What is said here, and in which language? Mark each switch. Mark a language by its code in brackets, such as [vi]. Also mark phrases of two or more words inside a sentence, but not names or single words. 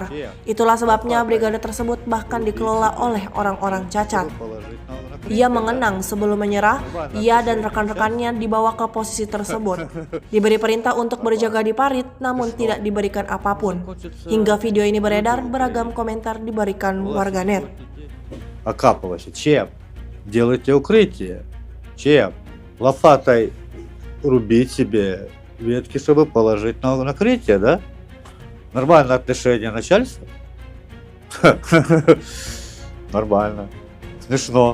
[id] Itulah sebabnya brigade tersebut bahkan dikelola oleh orang-orang cacat. Ia mengenang sebelum menyerah, ia dan rekan-rekannya dibawa ke posisi tersebut. Diberi perintah untuk berjaga di parit, namun tidak diberikan apapun. Hingga video ini beredar, beragam komentar diberikan warganet. [ru] Окапывайся. Чем? Делайте укрытие. Чем? Лопатой рубить себе ветки, чтобы положить на накрытие, да? Нормальное отношение начальства? Нормально. Смешно.